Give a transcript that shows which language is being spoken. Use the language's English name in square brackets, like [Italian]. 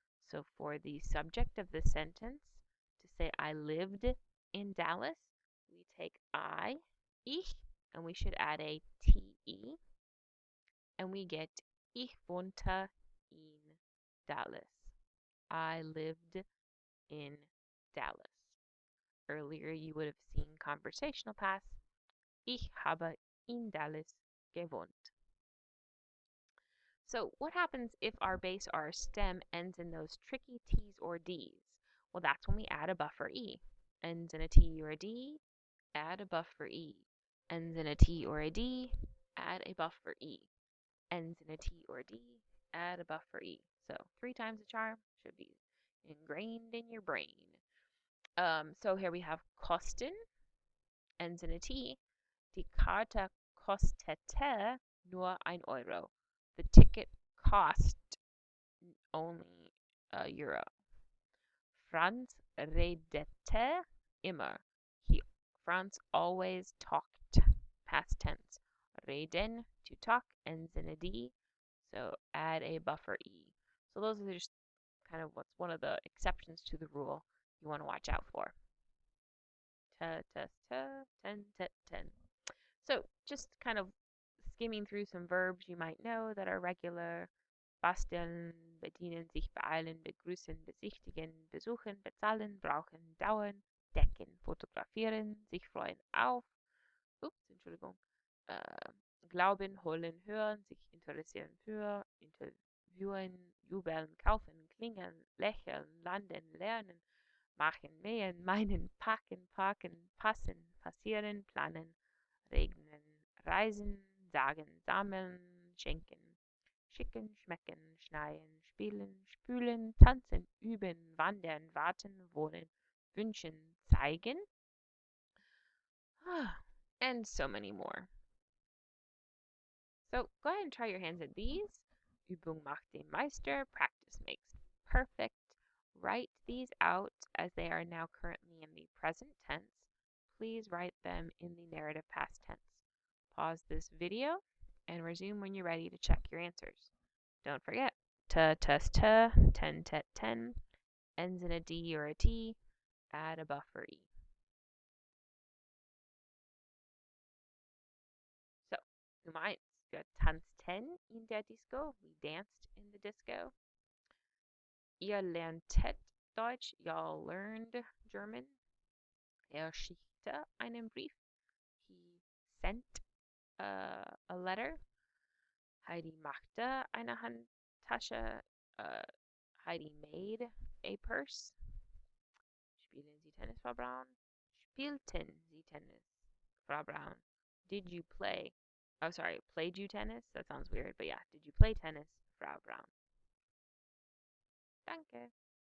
[English] So for the subject of the sentence, to say I lived in Dallas, we take ich, and we should add a te, and we get [German] ich wohnte in Dallas. [English] I lived in Dallas. Earlier you would have seen conversational past. [German] Ich habe in Dallas gewohnt. [English] So what happens if our base or our stem ends in those tricky T's or D's? Well, that's when we add a buffer E. Ends in a T or a D, add a buffer E. Ends in a T or a D, add a buffer E. Ends in a T or D, add a buffer E. So 3 times the charm should be ingrained in your brain. So here we have kosten, ends in a T. [German] Die Karte kostete nur 1 Euro. [English] The ticket cost only €1. [German] Franz redete immer. [English] Franz always talked. Past tense. Reden, to talk, ends in a D. So add a buffer E. So those are just kind of what's one of the exceptions to the rule you want to watch out for. Ta, ta, ta, ten, ta, ten. So just kind of skimming through some verbs you might know that are regular. [German] Basteln, bedienen, sich beeilen, begrüßen, besichtigen, besuchen, bezahlen, brauchen, dauern, decken, fotografieren, sich freuen auf, Entschuldigung. Äh, Glauben, holen, hören, sich interessieren für, interviewen, jubeln, kaufen, klingen, lächeln, landen, lernen, machen, mähen, meinen, packen, parken, passen, passieren, planen, regnen, reisen, sagen, sammeln, schenken, schicken, schmecken, schneien, spielen, spülen, tanzen, üben, wandern, warten, wohnen, wünschen, zeigen, [English] and so many more. So go ahead and try your hands at these. [German] Übung macht den Meister, [English] practice makes perfect. Write these out as they are now currently in the present tense. Please write them in the narrative past tense. Pause this video and resume when you're ready to check your answers. Don't forget, t, test, t, ten, tet, ten, ends in a D or a T, add a buffer E. [German] So, Nummer 1. Wir tanzten in der Disco. [English] We danced in the disco. [German] Ihr lerntet Deutsch. [English] Y'all learned German. [German] Er schickte einen Brief. [English] He sent a letter. [German] Heidi machte eine Handtasche. [English] Uh, Heidi made a purse. [German] Spielen Sie Tennis, Frau Braun? Spielten Sie Tennis, Frau Braun? [English] Did you play? Oh, sorry, played you tennis? That sounds weird, but yeah, did you play tennis, Frau Braun? Danke.